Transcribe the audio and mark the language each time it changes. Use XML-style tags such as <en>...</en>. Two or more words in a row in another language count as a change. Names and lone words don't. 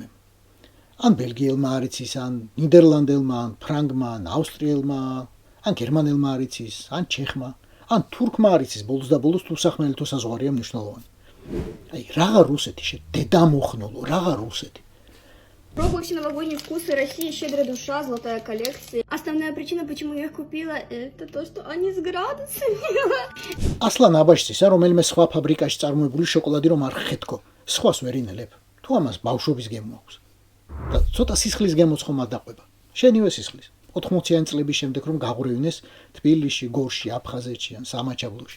<ka>ან ბელგიელმა არ იცის, ან ნიდერლანდელმა, ან ფრანგმა, ან ავსტრიელმა, ან გერმანელმა არ იცის, ან ჩეხმა, ან თურქმა არ იცის, ბოლოს და ბოლოს თუ სახმელი თუ საზღვარია მნიშვნელოვანი. აი, რაღა რუსეთი დედა მოხნოლო, რაღა რუსეთი.</ka> <ru>Пробую все новогодние вкусы России, щедрая душа, золотая коллекция. Основная причина, почему я их купила, это то, что они с градусами.</ru> <ka>ასლან აბაშძისა რომელიმე სხვა ფაბრიკაში წარმოებული შოკოლადი რომ არ ხეთქო, სხვას ვერ ინელებ. თუ ამას ბავშვობის გემო აქვს. და ცოტა სისხლის გემოც ხომ ადაყვება. შენივე სისხლის. 80-იანი წლების შემდეგ რომ გაღვრევინეს თბილისში, გორში, აფხაზეთში ან სამაჩაბლოში.</ka>